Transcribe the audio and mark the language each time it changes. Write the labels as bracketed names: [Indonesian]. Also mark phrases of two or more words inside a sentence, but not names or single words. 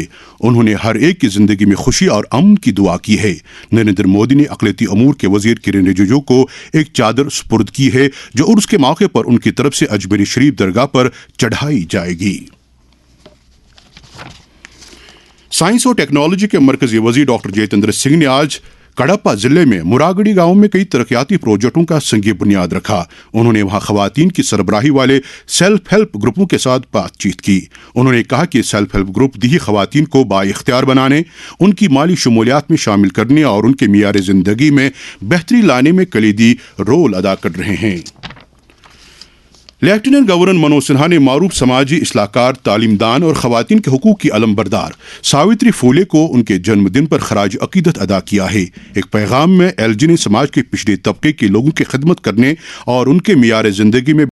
[Urdu] انہوں نے ہر ایک کی زندگی میں خوشی اور امن کی دعا کی ہے. نریندر مودی نے اقلیتی امور کے وزیر کرن رجیجو کو ایک چادر سپرد کی ہے جو عرس کے موقع پر ان کی طرف سے اجمیری شریف درگاہ پر چڑھائی جائے گی. سائنس اور ٹیکنالوجی کے مرکزی وزیر ڈاکٹر جتیندر سنگھ نے آج کڑپا ضلع میں مراگڑی گاؤں میں کئی ترقیاتی پروجیکٹوں کا سنگ بنیاد رکھا. انہوں نے وہاں خواتین کی سربراہی والے [English] self help groups [Urdu] کے ساتھ بات چیت کی. انہوں نے کہا کہ [English] self help group [Urdu] دیہی خواتین کو بااختیار بنانے، ان کی مالی شمولیات میں شامل کرنے اور ان کے معیار زندگی میں بہتری لانے میں کلیدی رول ادا کر رہے ہیں. لیفٹیننٹ گورنر منوج سنہا نے معروف سماجی اصلاح کار، تعلیم دان اور خواتین کے حقوق کی علم بردار ساوتری پھولے کو ان کے جنم دن پر خراج عقیدت ادا کیا ہے. ایک پیغام میں ایل جی نے سماج کے پچھڑے طبقے کے لوگوں کی خدمت کرنے اور ان کے معیار زندگی میں